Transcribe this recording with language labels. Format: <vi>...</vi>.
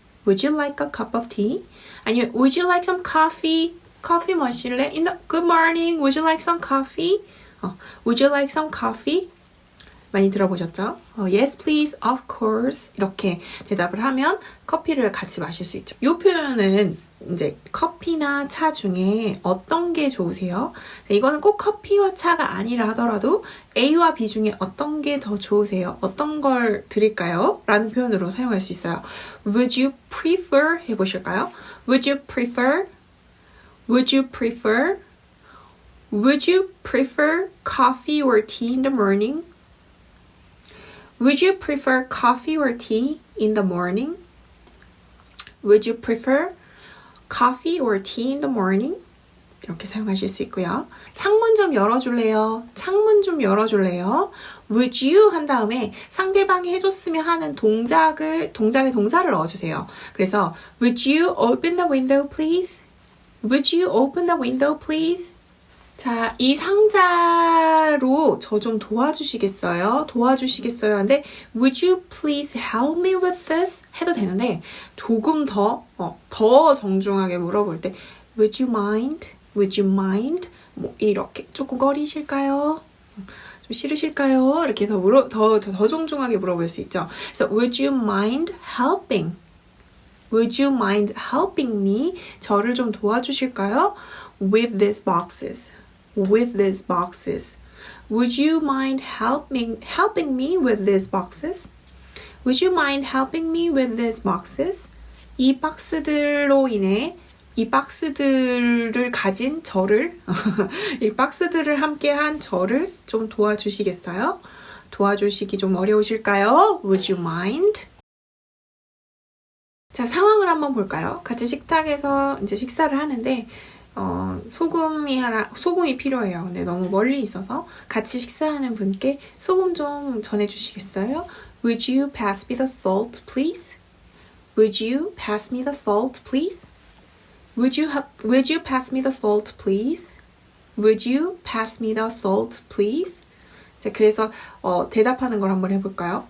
<en>Would you like a cup of tea?</en> <ko>아니면</ko> <en>Would you like some coffee?</en> <ko>커피 마실래?</ko> <en>Good morning. Would you like some coffee? Would you like some coffee?</en> <ko>많이 들어보셨죠?</ko> <en>Yes, please, of course.</en> <ko>이렇게 대답을 하면 커피를 같이 마실 수 있죠. 이 표현은 이제 커피나 차 중에 어떤 게 좋으세요? 이거는 꼭 커피와 차가 아니라 하더라도 A와 B 중에 어떤 게 더 좋으세요? 어떤 걸 드릴까요? 라는 표현으로 사용할 수 있어요.</ko> <en>Would you prefer?</en> <ko>해보실까요?</ko> <en>Would you prefer? Would you prefer? Would you prefer coffee or tea in the morning? Would you prefer coffee or tea in the morning? Would you prefer coffee or tea in the morning?</en> <ko>이렇게 사용하실 수 있고요. 창문 좀 열어줄래요? 창문 좀 열어줄래요? Would you 한 다음에 상대방이 해줬으면 하는 동작의 동사를 넣어주세요.</ko> <en>그래서 Would you open the window, please? Would you open the window, please?</en> <ko>자, 이 상자로 저 좀 도와주시겠어요?</ko> <en>근데 Would you please help me with this?</en> <ko>해도 되는데 조금 더 정중하게 물어볼 때</ko> <en>Would you mind? Would you mind?</en> <ko>뭐 이렇게 조금 꺼리실까요? 좀 싫으실까요? 이렇게 더 정중하게 물어볼 수 있죠.</ko> <en>그래서 Would you mind helping? Would you mind helping me?</en> <ko>저를 좀 도와주실까요?</ko> <en>With these boxes. With these boxes. Would you mind helping me with these boxes? Would you mind helping me with these boxes?</en> <ko>이 박스들로 인해 이 박스들을 가진 저를 이 박스들을 함께한 저를 좀 도와주시겠어요? 도와주시기 좀 어려우실까요?</ko> <en>Would you mind?</en> <ko>자, 상황을 한번 볼까요? 같이 식탁에서 이제 식사를 하는데 소금이 필요해요. 근데 너무 멀리 있어서 같이 식사하는 분께 소금 좀 전해주시겠어요?</ko> <en>Would you pass me the salt, please? Would you pass me the salt, please? Would you pass me the salt, please? Would you pass me the salt, please?</en> <ko>자, 그래서 대답하는 걸 한번 해볼까요?</ko>